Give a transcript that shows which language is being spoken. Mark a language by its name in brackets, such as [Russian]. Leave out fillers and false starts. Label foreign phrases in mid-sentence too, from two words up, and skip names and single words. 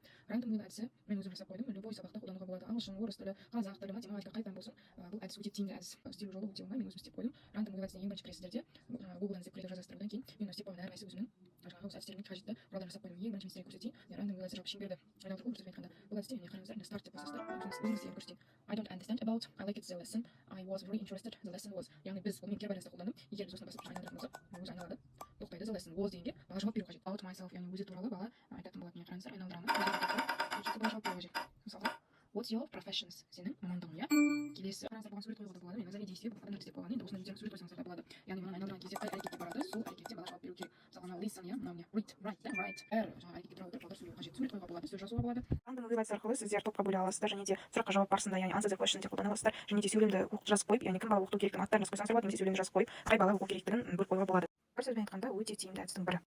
[English] random wheel [Kazakh] әдісі мен өзім жасап қойдым. Любой сабақта қолдануға болады. Ағылшын, орыс тілі, қазақ тілі, математика қай пән болсын. Бұл әдіс өте тиімді әдіс. Істеу жолы өте оңай, мен өзім істеп қойдым. [English] random wheel [Kazakh] әдісіне ең бірінші кіресіздерде Google-дан іздеп көре жазасыздар. Одан кейін мен істеп қойған әрқайсысы өзімнің жаңағы осы әдістеріме қажетті құралдар жасап қойдым. Ең бірінші мен сіздерге көрсетейін. [English] random wheel [Kazakh] әдісі жалпы шеңберді айналдыру көрсетіп айтқанда. Бұл әдісте міне қараңыздар, старт деп басасыздар. Өзіңіз сіздерге көрсетейін. [English] I don't understand about. I like it the lesson. I was very interested. The lesson was. [Kazakh] Яғни біз бұл мен кері байланыста қолдандым. Егер біз осыны басып айналдыратын болсақ, өзі айналады. Тоқтайды. [English] The lesson was [Kazakh] дегенге бала жауап беру қажет. [English] About myself, [Kazakh] яғни өзі туралы бала айтатын болады. Міне қараңыздар, айналдырамын. Бала жауап беру қажет. Мысалға, [English] what's your professions? [Kazakh] Сенің мамандығың, иә? Келесі қараңыздар, бұған сурет қоюға да болады. Мен назари действие бұл адамдар істеп қойған. Енді осыны өздеріңіз сурет қойсаңыздар да болады. Яғни мынаны айналдырған кезде қай әрекетке барады, сол әрекетте бала жауап беру керек. Мысалға, мынау listen, иә, мынау не [English] read, write, [Kazakh] да, write. Әр жаңағы әрекетке тұра отырып балалар сөйлеу қажет. Сурет қоюға болады, сөз жазуға болады. [English] random wheel [Kazakh] әдісі арқылы сіздер топқа бөле аласыздар, және де сұраққа жауап барысында, яғни [English] answer the question [Kazakh] деп қолдана аласыздар, және де сөйлемді жазып қойып, яғни кім бала оқыту керектігін аттарын жазып қойсаңыздар болады, немесе сөйлемді жазып қойып, қай бала оқу керектігін бөліп қоюға болады. Бір сөзбен айтқанда өте тиімді әдістің бірі.